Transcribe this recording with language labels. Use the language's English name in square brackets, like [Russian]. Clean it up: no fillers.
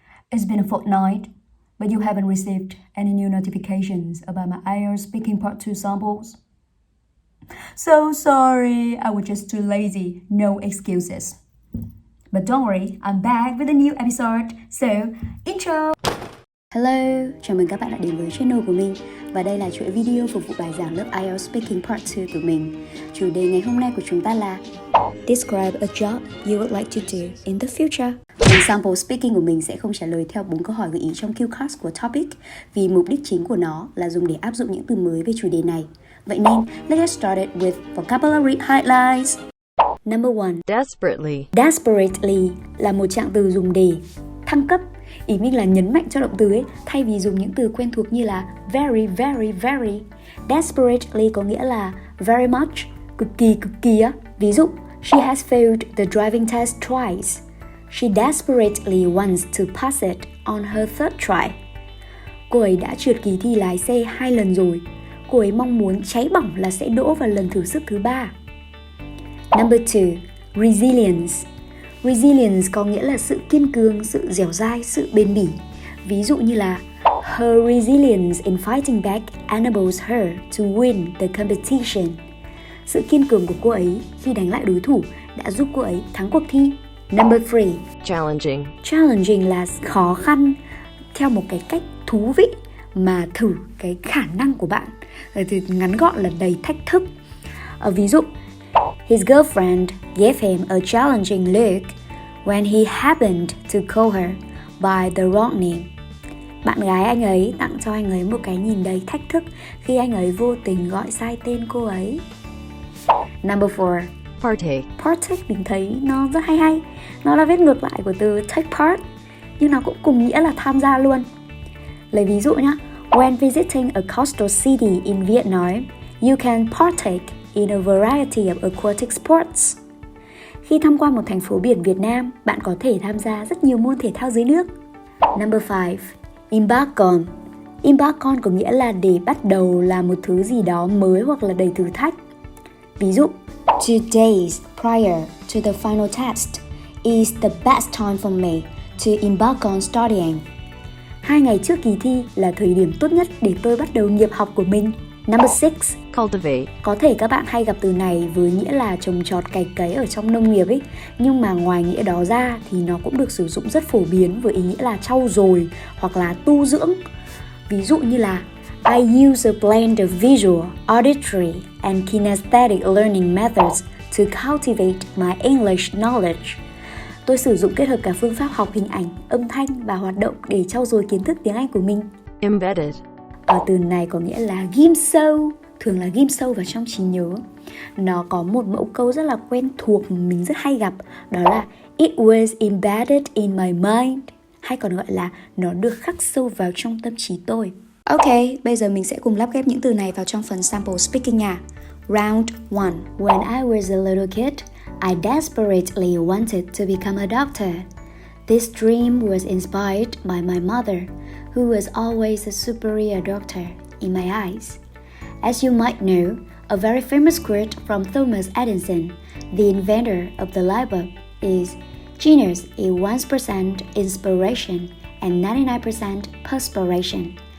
[English] It's been a fortnight, but you haven't received any new notifications about my IELTS Speaking Part 2 samples. So sorry, I was just too lazy, no excuses. But don't worry, I'm back with a new episode, so intro! [Vietnamese] Hello, chào mừng các bạn đã đến với channel của mình. Và đây là chuỗi video phục vụ bài giảng lớp IELTS Speaking Part 2 của mình. Chủ đề ngày hôm nay của chúng ta là [English] Describe a job you would like to do in the future. [Vietnamese] Phần sample speaking của mình sẽ không trả lời theo 4 câu hỏi gợi ý trong cue cards của topic, vì mục đích chính của nó là dùng để áp dụng những từ mới về chủ đề này. Vậy nên, [English] let's get started with vocabulary highlights. Number 1. Desperately. [Vietnamese] Desperately là một trạng từ dùng để thăng cấp. Ý mình là nhấn mạnh cho động từ ấy, thay vì dùng những từ quen thuộc như là [English] very, very, very. [Vietnamese] Desperately có nghĩa là [English] very much, [Vietnamese] cực kỳ á. Ví dụ, [English] she has failed the driving test twice. She desperately wants to pass it on her third try. [Vietnamese] Cô ấy đã trượt kỳ thi lái xe 2 lần rồi. Cô ấy mong muốn cháy bỏng là sẽ đỗ vào lần thử sức thứ 3. [English] Number 2. [Vietnamese] Resilience. Resilience có nghĩa là sự kiên cường, sự dẻo dai, sự bền bỉ. Ví dụ như là [English] her resilience in fighting back enables her to win the competition. [Vietnamese] Sự kiên cường của cô ấy khi đánh lại đối thủ đã giúp cô ấy thắng cuộc thi. [English] Number 3. Challenging. [Vietnamese] Challenging là khó khăn theo một cái cách thú vị mà thử cái khả năng của bạn. Thì ngắn gọn là đầy thách thức. Ví dụ, [English] his girlfriend gave him a challenging look when he happened to call her by the wrong name. [Vietnamese] Bạn gái anh ấy tặng cho anh ấy một cái nhìn đầy thách thức khi anh ấy vô tình gọi sai tên cô ấy. [English] Number 4. Partake. [Vietnamese] Partake mình thấy nó rất hay. Nó là viết ngược lại của từ take part, nhưng nó cũng cùng nghĩa là tham gia luôn. Lấy ví dụ nhé. [English] When visiting a coastal city in Vietnam, you can partake in a variety of aquatic sports. [Vietnamese] Khi tham quan một thành phố biển Việt Nam, bạn có thể tham gia rất nhiều môn thể thao dưới nước. [English] Number 5. [Vietnamese] Embark on. Embark on có nghĩa là để bắt đầu làm một thứ gì đó mới hoặc là đầy thử thách. Ví dụ, [English] 2 days prior to the final test is the best time for me to embark on studying. [Vietnamese] 2 ngày trước kỳ thi là thời điểm tốt nhất để tôi bắt đầu nghiệp học của mình. [English] Number 6. Cultivate. [Vietnamese] Có thể các bạn hay gặp từ này với nghĩa là trồng trọt cày cấy ở trong nông nghiệp ấy, nhưng mà ngoài nghĩa đó ra thì nó cũng được sử dụng rất phổ biến với ý nghĩa là trau dồi hoặc là tu dưỡng. Ví dụ như là [English] I use a blend of visual, auditory and kinesthetic learning methods to cultivate my English knowledge. [Vietnamese] Tôi sử dụng kết hợp cả phương pháp học hình ảnh, âm thanh và hoạt động để trau dồi kiến thức tiếng Anh của mình. [English] Embedded. [Vietnamese] Ở từ này có nghĩa là ghim sâu, thường là ghim sâu vào trong trí nhớ. Nó có một mẫu câu rất là quen thuộc mình rất hay gặp, đó là [English] it was embedded in my mind, [Vietnamese] hay còn gọi là nó được khắc sâu vào trong tâm trí tôi. Ok, bây giờ mình sẽ cùng lắp ghép những từ này vào trong phần sample speaking nha. [English] Round 1. When I was a little kid, I desperately wanted to become a doctor. This dream was inspired by my mother, who was always a superior doctor in my eyes. As you might know, a very famous quote from Thomas Edison, the inventor of the light bulb, is genius is 1% inspiration and 99% perspiration.